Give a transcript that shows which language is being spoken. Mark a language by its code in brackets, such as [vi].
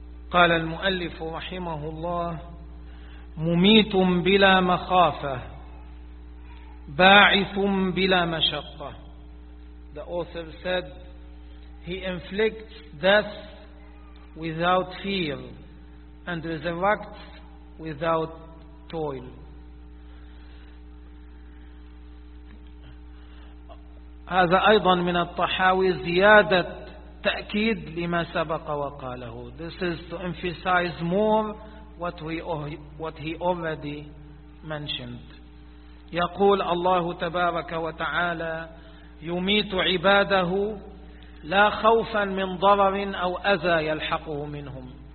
[ar] قال المؤلف رحمه الله مميت بلا مخافة باعث بلا مشقة. [en] The author said, he inflicts death without fear and resurrects without toil. [ar] هذا أيضا من الطحاوي زيادة تأكيد لما سبق وقاله. [en] This is to emphasize more what he already mentioned. [ar] يقول الله تبارك وتعالى يميت عباده لا خوفا من ضرر أو أذى يلحقه منهم.